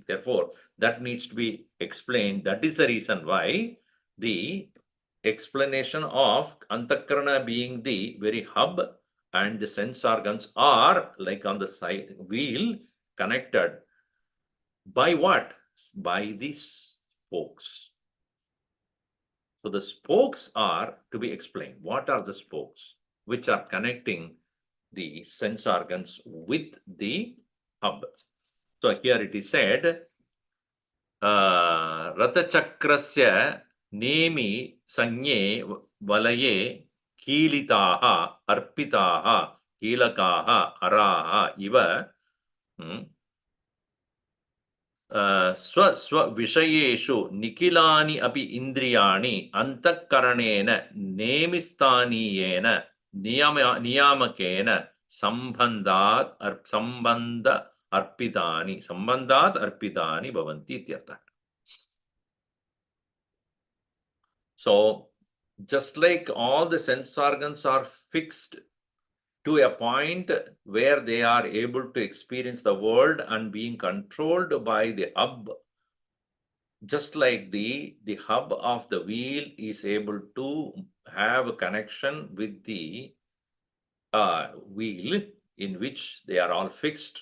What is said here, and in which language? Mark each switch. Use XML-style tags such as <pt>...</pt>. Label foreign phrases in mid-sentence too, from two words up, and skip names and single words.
<en>Therefore, that needs to be explained. That is the reason why the explanation of Antakarana being the very hub and the sense organs are like on the side wheel connected by what? By these spokes. So the spokes are to be explained. What are the spokes which are connecting the sense organs with the hub? So here it is said,</en> <sa>रथचक्रस्य नेमि सन्ये वलये कीलिताः अर्पिताः कीलकाः अराः इव स्वस्वविषयेषु निखिलानि अपि इन्द्रियाणि अन्तःकरणेन नेमिस्थानीयेन नियामकेन सम्बन्धात् अर्पितानि भवन्ति इत्यर्थः.</sa> <en>So, just like all the sense organs are fixed to a point where they are able to experience the world and being controlled by the hub, just like the hub of the wheel is able to have a connection with the wheel in which they are all fixed.</en>